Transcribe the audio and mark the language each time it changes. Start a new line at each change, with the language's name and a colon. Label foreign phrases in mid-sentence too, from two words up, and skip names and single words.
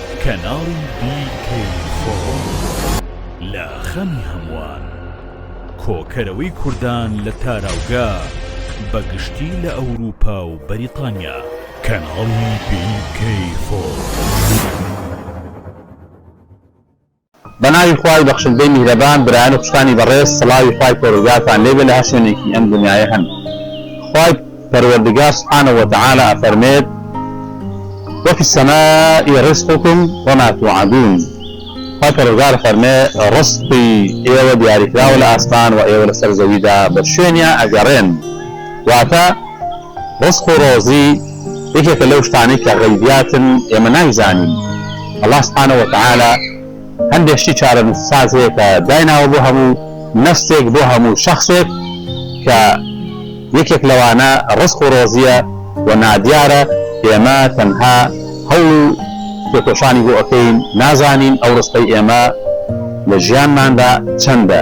Central Kurdish: کەناڵی BK4 لە خەمی هەمووان، کۆکەرەوەی کوردان لە تاراوگا بەگشتی لە ئەوروپا و بەریتانیا. کەناڵی BK4 بەناوی خوای بەخشندەی میهرەبان، برایان و خوشکانی بەڕێز، سڵاوی خوای پەروەردگارتان لێبێ لە هەر شوێنێکی ئەم دنیاە هەن. خوای پەروەردگار
Arabic: سبحانه وتعالى
Central Kurdish: ئەفەرمێت:
Arabic: وفي السماء رزقكم وما توعدون.
Central Kurdish: خوای پەروەردگار ئەفەرمێ ڕزقی ئێوە دیاریکراوە لە ئاسمان و ئێوە لەسەر زەویدا بە شوێنیان ئەگەڕێن. واتە ڕزق و ڕۆزی یەکێکە لەو شتانەی کە غەیبیاتن ئێمە نایزانین.
Arabic: الله سبحانه وتعالى
Central Kurdish: هەندێک شتی چارەنووسسازێک کە دایناوە بۆ هەموو نەفسێک، بۆ هەموو شەخصێک کە یەکێک لەوانە ڕزق و ڕۆزیە و نادیارە ئێمە تەنها هەوڵ و پێکۆشانی بۆ ئەکەین، نازانین ئەو ڕزقەی ئێمە لە ژیانماندا چەندە.